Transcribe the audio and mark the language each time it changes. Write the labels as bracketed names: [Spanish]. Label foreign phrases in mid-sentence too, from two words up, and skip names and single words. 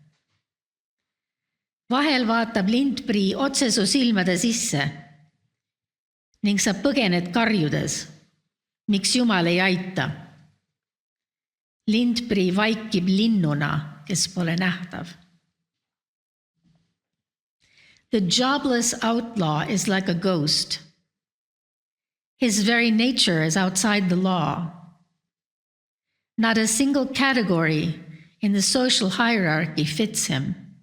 [Estonian] Vahel vaatab lindprii otsesu silmade sisse ning sa põgened karjudes, miks Jumal ei aita. Lindprii vaikib linnuna, kes pole nähtav. [English] The jobless outlaw is like a ghost. His very nature is outside the law. Not a single category in the social hierarchy fits him.